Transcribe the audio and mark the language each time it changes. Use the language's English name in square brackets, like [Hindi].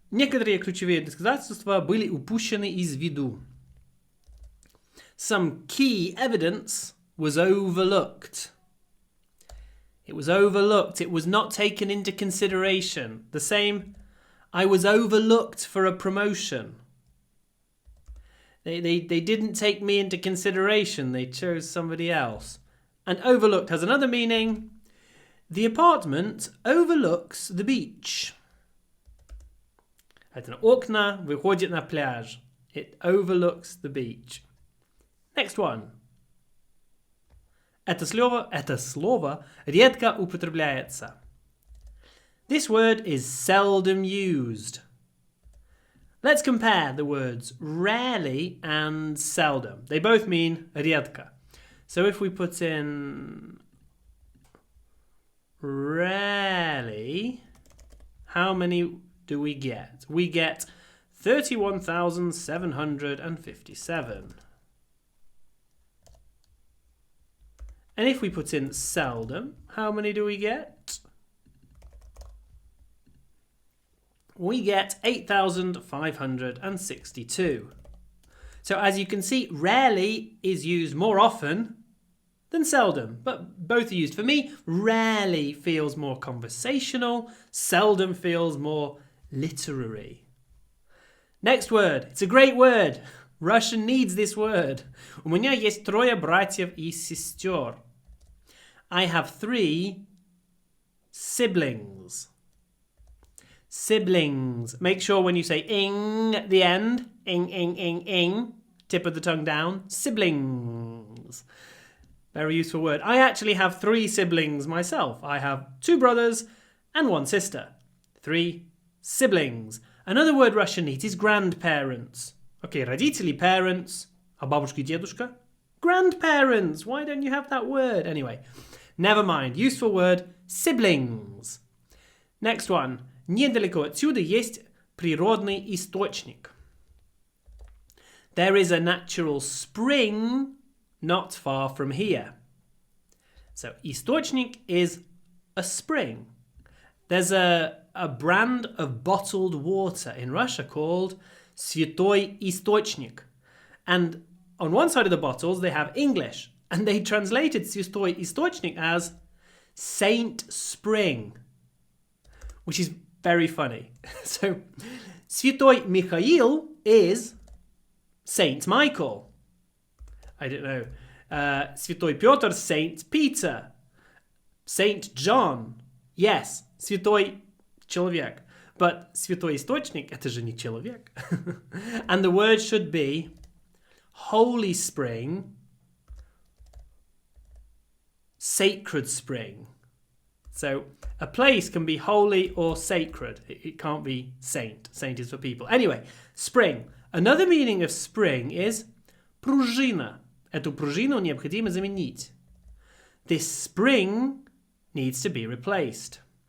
[Russian] Некоторые ключевые доказательства были упущены из виду. [English] Some key evidence was overlooked. It was overlooked. It was not taken into consideration. The same, I was overlooked for a promotion. They didn't take me into consideration. They chose somebody else. And overlooked has another meaning. The apartment overlooks the beach. [Russian] Это окна выходит на пляж. [English] It overlooks the beach. Next one. [Russian] Это слово редко употребляется. [English] This word is seldom used. Let's compare the words rarely and seldom. They both mean редко. So if we put in rarely, how many do we get? We get 31,757. And if we put in seldom, how many do we get? We get 8,562. So as you can see, rarely is used more often than seldom, but both are used. For me, rarely feels more conversational, seldom feels more literary. Next word. It's a great word. Russian needs this word. [Russian] У меня есть трое братьев и сестер. [English] I have 3 siblings. Siblings. Make sure when you say ing at the end, ing, tip of the tongue down, siblings. Very useful word. I actually have 3 siblings myself. I have 2 brothers and 1 sister. 3 siblings. Another word Russia needs is grandparents. Okay, родители, parents. [Russian] А бабушка и дедушка? Grandparents. [English] Why don't you have that word? Anyway, never mind. Useful word, siblings. Next one. [Russian] Недалеко отсюда есть природный источник. [English] There is a natural spring not far from here. So, источник is a spring. There's a brand of bottled water in Russia called Святой Источник. And on one side of the bottles, they have English. And they translated Святой Источник as Saint Spring, which is very funny. So, Святой Михаил is Saint Michael. I don't know. Святой Петр, Saint Peter. Saint John. [Russian] Yes, Святой человек. But Святой Источник, это же не человек. [English] And the word should be Holy Spring, Sacred Spring. So a place can be holy or sacred. It can't be saint. Saint is for people. Anyway, spring. Another meaning of spring is пружина. [Russian] Эту пружину необходимо заменить. [English] This spring needs to be replaced.